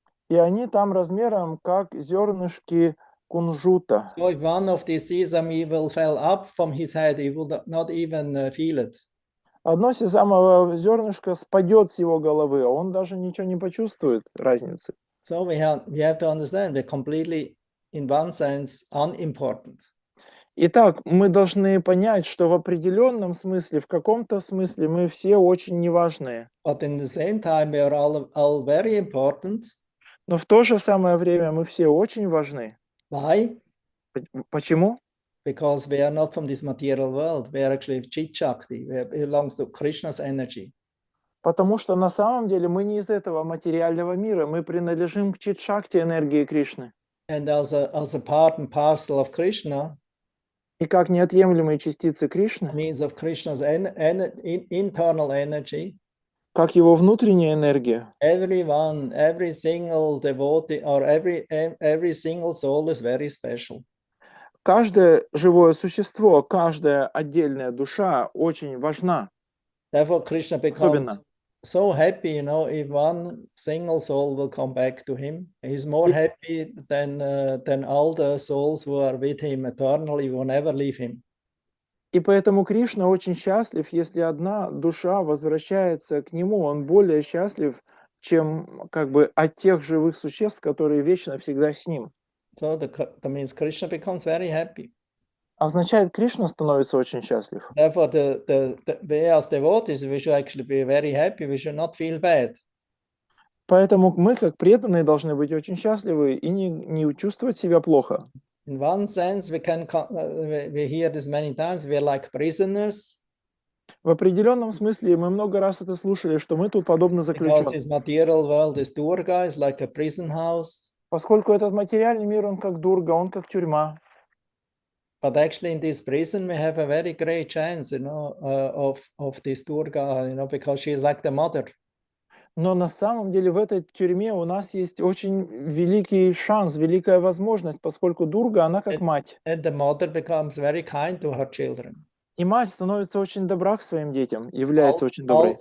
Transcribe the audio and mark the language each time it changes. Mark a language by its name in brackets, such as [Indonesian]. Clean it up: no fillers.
[Russian] И они там размером как зернышки кунжута. [English] So if one of these sesame will fall up from his head, he will not even feel it. [Russian] Одно сезамовое зернышко спадет с его головы, а он даже ничего не почувствует разницы. [English] So we have to understand we're completely, in one sense, unimportant. [Russian] Итак, мы должны понять, что в определенном смысле, в каком-то смысле мы все очень неважные. [English] But in the same time, we are all very important. [Russian] Но в то же самое время мы все очень важны. [English] Why? [Russian] Почему? [English] Because we are not from this material world. We are actually Chit Shakti. It belongs to Krishna's energy. [Russian] Потому что на самом деле мы не из этого материального мира, мы принадлежим к Чит-Шакти энергии Кришны. [English] And as a part and parcel of Krishna, [Russian] и как неотъемлемые частицы Кришны, [English] means of Krishna's internal energy, [Russian] как его внутренняя энергия, [English] everyone, every single devotee or every single soul is very special. [Russian] Каждое живое существо, каждая отдельная душа очень важна. [English] Therefore, Krishna becomes so happy, if one single soul will come back to him. He's more happy than all the souls who are with him eternally, will never leave him. [Russian] И поэтому Кришна очень счастлив, если одна душа возвращается к нему. Он более счастлив, чем от тех живых существ, которые вечно всегда с ним. [English] So that means Krishna becomes very happy. [Russian] Означает, Кришна становится очень счастлив. [English] Therefore, we as devotees, we should actually be very happy. We should not feel bad. [Russian] Поэтому мы, как преданные, должны быть очень счастливы и не чувствовать себя плохо. [English] In one sense, we hear this many times. We are like prisoners. [Russian] В определенном смысле мы много раз это слушали, что мы тут подобны [English] Because [Russian] заключенным. [English] this material world is Durga, is like a prison house. [Russian] Поскольку этот материальный мир, он как Дурга, он как тюрьма. [English] But actually, in this prison, we have a very great chance, of this Durga, because she is like the mother. [Russian] Но на самом деле в этой тюрьме у нас есть очень великий шанс, великая возможность, поскольку Дурга, она как мать. [English] And the mother becomes very kind to her children. [Russian] И мать становится очень добра к своим детям, является очень доброй.